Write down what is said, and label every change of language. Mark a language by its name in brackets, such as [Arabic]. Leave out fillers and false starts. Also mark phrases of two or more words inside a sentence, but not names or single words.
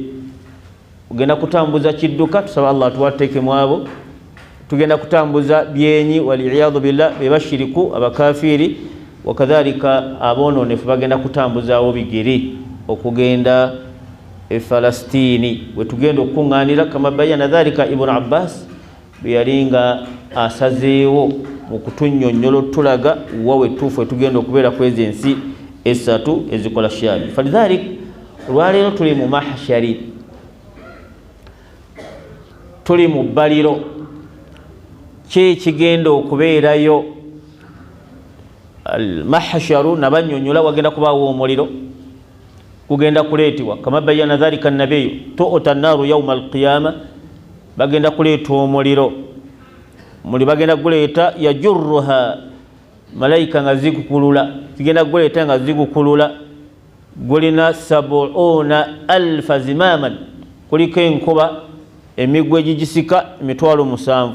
[Ganda] Ugenda kutambuza kidduka, tusaba Allah tuwateekemu abo. Tugenda kutambuza byenyi, [Arabic] والعياذ بالله, [Ganda] be bashiriku abakafiri, wakadhalika abonoonefu bagenda kutambuzaawo bigere okugenda e Falastini we tugenda okuŋŋaanira. [Arabic] كما بين ذلك [Ganda] Ibnu Abbas bwe yali nga asazeewo mu kutunnyonnyola tulaga wawe tuufu tugenda okubeera kwezi ensi esatu ezikola Shaami. Falidhalik olwaleero tuli mu mahashari, tuli mu bbaliro. Ki kigenda okubeerayo? Al-mahsharu nabannyonnyola wagenda kubaawo omuliro gugenda kuleetebwa. [Arabic] كما بين ذلك النبي تؤتى النار يوم القيامة, [Ganda] bagenda kuleeta omuliro. Muli bagenda guleeta yajurruha, malayika nga zigukulula, zigenda guleeta nga zigukulula. Gulina 70,000 zimaman, kuliko enkuba emigwa egigisika 70,000.